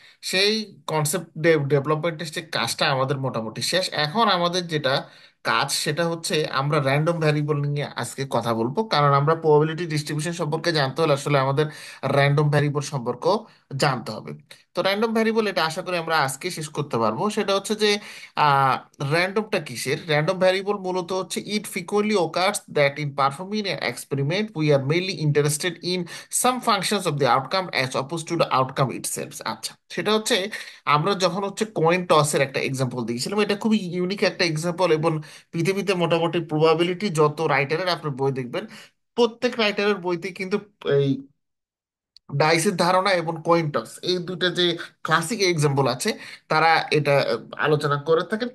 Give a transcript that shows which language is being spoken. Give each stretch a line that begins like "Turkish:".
Bangla: সেই কনসেপ্ট ডেভেলপমেন্টের যে কাজটা আমাদের মোটামুটি শেষ। এখন আমাদের যেটা কাজ সেটা হচ্ছে আমরা র্যান্ডম ভ্যারিয়েবল নিয়ে আজকে কথা বলবো, কারণ আমরা প্রবাবিলিটি ডিস্ট্রিবিউশন সম্পর্কে জানতে হলে আসলে আমাদের র্যান্ডম ভ্যারিয়েবল সম্পর্ক জানতে হবে। তো র্যান্ডম ভ্যারিয়েবল এটা আশা করি আমরা আজকে শেষ করতে পারবো। সেটা হচ্ছে যে র্যান্ডমটা কিসের? র্যান্ডম ভ্যারিয়েবল মূলত হচ্ছে
English: It frequently occurs that in performing an experiment we are mainly interested in some functions of the outcome as opposed to the outcome itself।
Bangla: আচ্ছা, সেটা হচ্ছে আমরা যখন হচ্ছে কয়েন টসের একটা এক্সাম্পল দিয়েছিলাম, এটা খুবই ইউনিক একটা এক্সাম্পল। এবং পৃথিবীতে মোটামুটি প্রবাবিলিটি যত রাইটারের আপনি বই দেখবেন, প্রত্যেক রাইটারের বইতে কিন্তু এই ডাইসের ধারণা এবং কয়েন টস এই দুইটা যে ক্লাসিক এক্সাম্পল আছে, তারা এটা আলোচনা করে থাকেন।